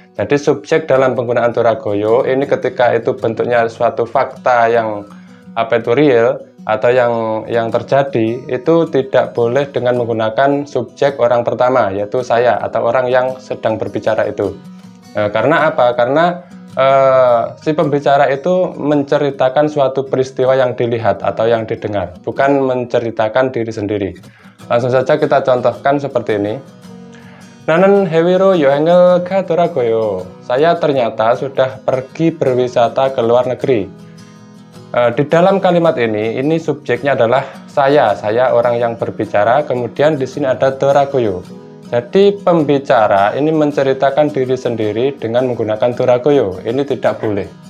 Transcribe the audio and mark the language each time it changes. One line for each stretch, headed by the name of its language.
Indonesian: Jadi subjek dalam penggunaan doragoyo ini ketika itu bentuknya suatu fakta yang real atau yang terjadi, itu tidak boleh dengan menggunakan subjek orang pertama, yaitu saya atau orang yang sedang berbicara itu. Karena apa? Karena si pembicara itu menceritakan suatu peristiwa yang dilihat atau yang didengar, bukan menceritakan diri sendiri. Langsung saja kita contohkan seperti ini.
Korean: 나는 해외로 여행을 가더라고요.
Indonesian: Saya ternyata sudah pergi berwisata ke luar negeri. Di dalam kalimat ini subjeknya adalah saya orang yang berbicara, kemudian di sini ada doragoyo. Jadi pembicara ini menceritakan diri sendiri dengan menggunakan doragoyo. Ini tidak boleh.